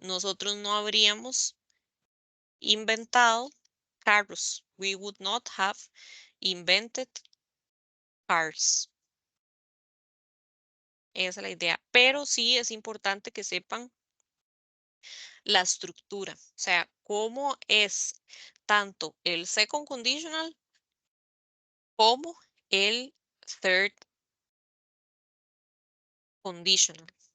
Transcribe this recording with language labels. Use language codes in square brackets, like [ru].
[es] Nosotros no habríamos inventado carros. [en] We would not have invented cars. [es] Esa es la idea. Pero sí es importante que sepan la estructura. O sea, cómo es tanto el second conditional como el third conditional.